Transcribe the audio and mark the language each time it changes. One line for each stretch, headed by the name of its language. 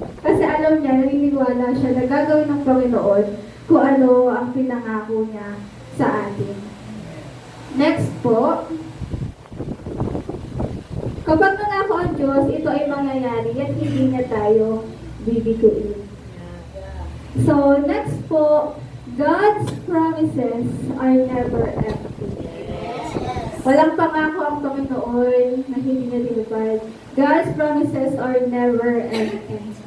Filipino: Kasi alam niya, naniniwala siya na gagawin ng Panginoon kung ano ang pinangako niya sa atin. Next po, kapag nangako ang Diyos, ito ay mangyayari at hindi niya tayo bibiguin.
English: So, next po, God's promises are never empty.
Filipino: Walang pangako ang Panginoon na hindi niya tinupad.
English: God's promises are never empty.